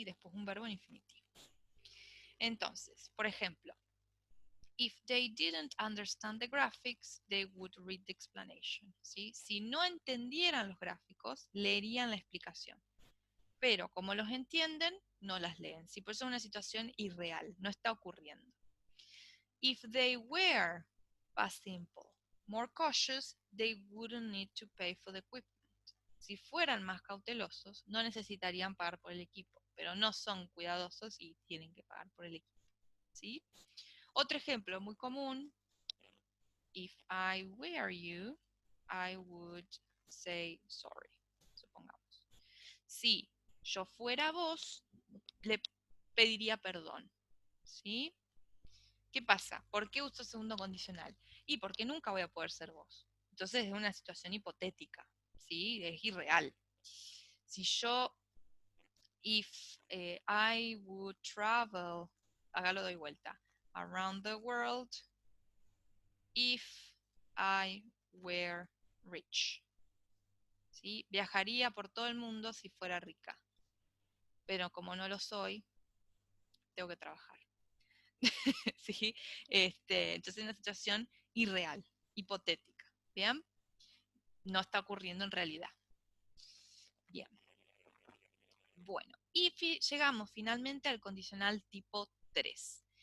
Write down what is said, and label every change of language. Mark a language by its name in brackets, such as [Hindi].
[Spanish] Y después un verbo en infinitivo. Entonces, por ejemplo, [English] if they didn't understand the graphics, they would read the explanation, [Spanish] ¿sí? Si no entendieran los gráficos, leerían la explicación. Pero como los entienden, no las leen. Sí, por eso es una situación irreal, no está ocurriendo. [English] If they were, past simple, more cautious, they wouldn't need to pay for the equipment. [Spanish] Si fueran más cautelosos, no necesitarían pagar por el equipo, pero no son cuidadosos y tienen que pagar por el equipo, ¿sí? Otro ejemplo muy común, [English] if I were you, I would say sorry, [Spanish] supongamos. Si yo fuera vos, le pediría perdón, ¿sí? ¿Qué pasa? ¿Por qué uso segundo condicional? Y porque nunca voy a poder ser vos. Entonces es una situación hipotética, ¿sí? Es irreal. Si yo, [English] if I would travel, [Spanish] acá lo doy vuelta, [English] around the world, if I were rich, [Spanish] ¿sí? Viajaría por todo el mundo si fuera rica. Pero como no lo soy, tengo que trabajar. ¿Sí? Entonces es una situación irreal, hipotética. ¿Bien? No está ocurriendo en realidad. Bien. Bueno, y llegamos finalmente al condicional tipo 3.